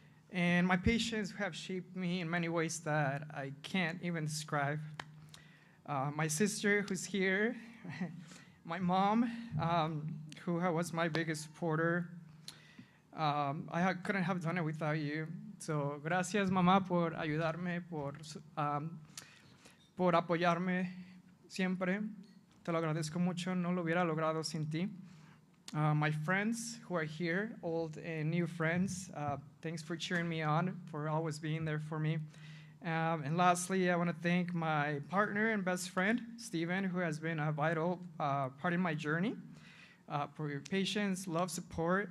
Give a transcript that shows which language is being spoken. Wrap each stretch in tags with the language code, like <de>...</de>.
<en>And my patients who have shaped me in many ways that I can't even describe. My sister who's here, my mom, who was my biggest supporter. I couldn't have done it without you.</en> <es>So, gracias, mamá, por ayudarme, por apoyarme siempre. Te lo agradezco mucho, no lo hubiera logrado sin ti.</es> <en>My friends who are here, old and new friends, thanks for cheering me on, for always being there for me. And lastly, I want to thank my partner and best friend, Steven, who has been a vital part in my journey, for your patience, love, support.</en>